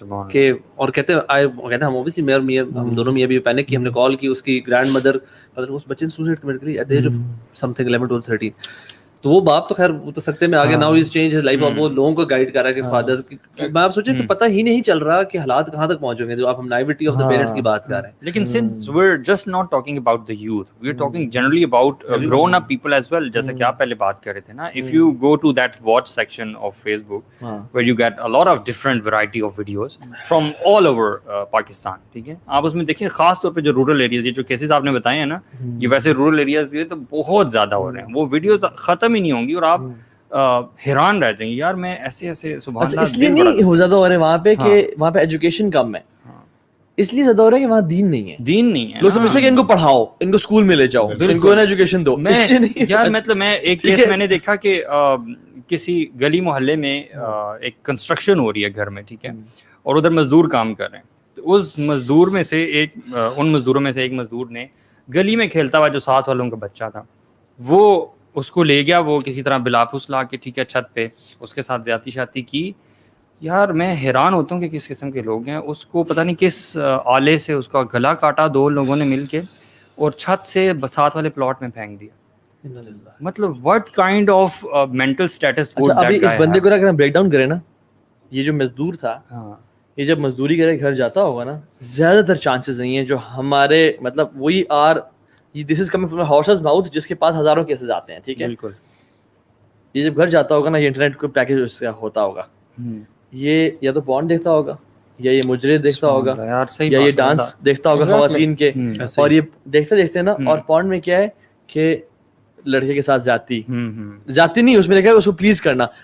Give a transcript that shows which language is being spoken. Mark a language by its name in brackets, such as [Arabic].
[Urdu] کہ اور کہتے ہیں ہم اوبیسلی میں اور میاں ہم دونوں میاں بھی پینک کی, ہم نے کال کی اس کی گرینڈ مدر, اس بچے نے سوسائڈ کمٹ کر لی [English] At the age of something 11 to 13. [Urdu] تو وہ باپ تو خیر وہ تو سکتے میں آگے [English] now is change his life, [Urdu] اب وہ لوگوں کو گائیڈ کر رہا ہے کہ فادرز. میں آپ سوچیں کہ پتہ ہی نہیں چل رہا کہ حالات کہاں تک پہنچ گے جو آپ ہم [English] naivety of the parents [Urdu] کی بات کر رہے ہیں. [English] لیکن since we're just not talking about the youth, we're talking generally about grown up people as well. [Urdu] جیسا کہ آپ پہلے بات کر رہے تھے نا, [English] if you go to that watch section of Facebook where you get a lot of different variety of videos from all over Pakistan, [Urdu] ٹھیک ہے, آپ اس میں دیکھیں خاص طور پہ جو رورل ایریاز, یہ جو کیسز آپ نے بتائے ہیں نا, یہ ویسے رورل ایریاز کے تو بہت زیادہ ہو رہے ہیں. وہ ویڈیوز ختم ہی نہیں ہوں گی اور آپ حیران رہ جائیں گے یار میں ایسے سبحان اللہ. اس لیے نہیں ہو زیادہ ہو رہے وہاں پہ کہ وہاں پہ ایجوکیشن کم ہے, اس لیے زیادہ ہو رہا ہے کہ وہاں دین نہیں ہے. لوگ سمجھتے ہیں کہ ان کو پڑھاؤ, ان کو اسکول میں لے جاؤ, ان کو ایجوکیشن دو. یار مطلب میں ایک کیس میں نے دیکھا کہ کسی گلی محلے میں ایک کنسٹرکشن ہو رہی ہے گھر میں, ٹھیک ہے, اور ادھر مزدور کام کر رہے ہیں. اس مزدور میں سے ان مزدوروں میں سے ایک مزدور نے گلی میں کھیلتا ہوا جو ساتھ والوں کا بچہ تھا وہ اس کو لے گیا, وہ کسی طرح بلا پھوس لا کے, ٹھیک ہے, چھت پہ اس کے ساتھ زیادتی شاتی کی. یار میں حیران ہوتا ہوں کہ کس قسم کے لوگ ہیں. اس کو پتہ نہیں کس آلے سے اس کا گلا کاٹا 2 لوگوں نے مل کے اور چھت سے ساتھ والے پلاٹ میں پھینک دیا. [English] مطلب what kind of mental status would that guy have? [Urdu] ابھی اس بندے کو اگر ہم بریک ڈاؤن کریں نا, یہ جو مزدور تھا یہ جب مزدوری کرے گھر جاتا ہوگا نا, زیادہ تر چانسز نہیں ہیں جو ہمارے مطلب وہی [English] this is coming from a horse's mouth [Urdu] جس کے پاس ہزاروں کیسز آتے ہیں, ٹھیک ہے. بالکل یہ جب گھر جاتا ہوگا نا, یہ انٹرنیٹ کو پیکج اس کا ہوتا ہوگا, یہ یا تو پورن دیکھتا ہوگا, یا یہ مجرے دیکھتا ہوگا, یا یہ ڈانس دیکھتا ہوگا خواتین کے, اور یہ دیکھتے نا, اور پورن میں کیا ہے کہ لڑکے کے ساتھ زیادتی نہیں, اس میں لکھا ہے اس کو پلیز کرنا.